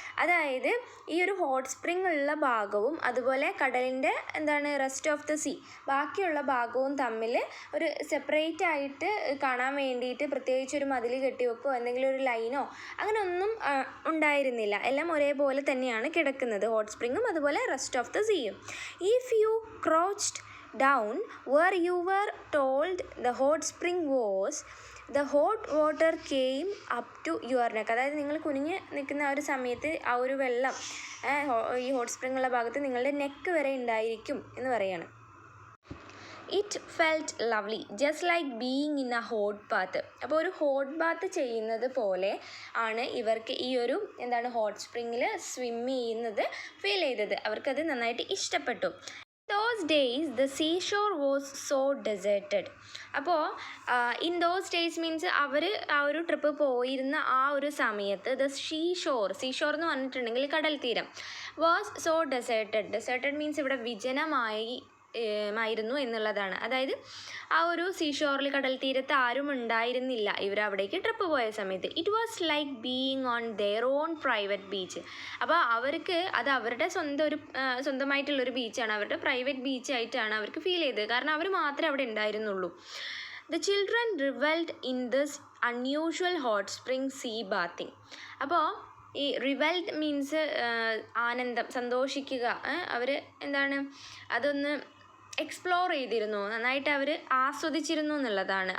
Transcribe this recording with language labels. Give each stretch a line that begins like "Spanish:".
Malayalam: അതായത് ഈ ഒരു ഹോട്ട് സ്പ്രിങ് ഉള്ള ഭാഗവും അതുപോലെ കടലിൻ്റെ എന്താണ്
English: rest of the sea
Malayalam: ബാക്കിയുള്ള ഭാഗവും തമ്മിൽ ഒരു സെപ്പറേറ്റ് ആയിട്ട് കാണാൻ വേണ്ടിയിട്ട് പ്രത്യേകിച്ച് ഒരു മതിൽ കെട്ടിവെക്കോ എന്തെങ്കിലും ഒരു ലൈനോ അങ്ങനെ ഒന്നും ഉണ്ടായിരുന്നില്ല. എല്ലാം ഒരേപോലെ തന്നെയാണ് കിടക്കുന്നത്, ഹോട്ട് സ്പ്രിങ്ങും അതുപോലെ
English: Rest of the സീയും. If you crouched down where you were told the hot spring was, the hot water came up to your neck.
Malayalam: അതായത് നിങ്ങൾ കുനിഞ്ഞ് നിൽക്കുന്ന ആ ഒരു സമയത്ത് ആ ഒരു വെള്ളം ഈ ഹോട്ട് സ്പ്രിങ് ഉള്ള ഭാഗത്ത് നിങ്ങളുടെ നെക്ക് വരെ ഉണ്ടായിരിക്കും എന്ന് പറയാണ്.
English: It felt lovely just like being in a hot bath.
Malayalam: അപ്പോൾ ഒരു ഹോട്ട് ബാത്ത് ചെയ്യുന്നത് പോലെ ആണ് ഇവർക്ക് ഈ ഒരു എന്താണ് ഹോട്ട് സ്പ്രിങ്ങിൽ സ്വിം ചെയ്യുന്നത് ഫീൽ ചെയ്തത്. അവർക്കത് നന്നായിട്ട് ഇഷ്ടപ്പെട്ടു.
English: Those days the seashore was so deserted.
Malayalam: അപ്പോൾ
English: in those days
Malayalam: മീൻസ് അവർ ആ ഒരു ട്രിപ്പ് പോയിരുന്ന ആ ഒരു സമയത്ത് ദ സീഷോർ എന്ന് പറഞ്ഞിട്ടുണ്ടെങ്കിൽ കടൽ തീരം
English: was so deserted
Malayalam: മീൻസ് ഇവിടെ വിജനമായിരുന്നു എന്നുള്ളതാണ്. അതായത് ആ ഒരു സീഷോറിൽ കടൽ തീരത്ത് ആരും ഉണ്ടായിരുന്നില്ല ഇവർ അവിടേക്ക് ട്രിപ്പ് പോയ സമയത്ത്.
English: It was like being on there on private beach.
Malayalam: അപ്പോൾ അവർക്ക് അത് അവരുടെ സ്വന്തമായിട്ടുള്ളൊരു ബീച്ചാണ്, അവരുടെ പ്രൈവറ്റ് ബീച്ചായിട്ടാണ് അവർക്ക് ഫീൽ ചെയ്തത്. കാരണം അവർ മാത്രമേ അവിടെ ഉണ്ടായിരുന്നുള്ളൂ.
English: The children reveled in this unusual hot spring sea bathing.
Malayalam: അപ്പോൾ ഈ റിവൽഡ് മീൻസ് ആനന്ദം, സന്തോഷിക്കുക. അവർ എന്താണ് അതൊന്ന് എക്സ്പ്ലോർ ചെയ്തിരുന്നു, നന്നായിട്ട് അവർ ആസ്വദിച്ചിരുന്നു എന്നുള്ളതാണ്.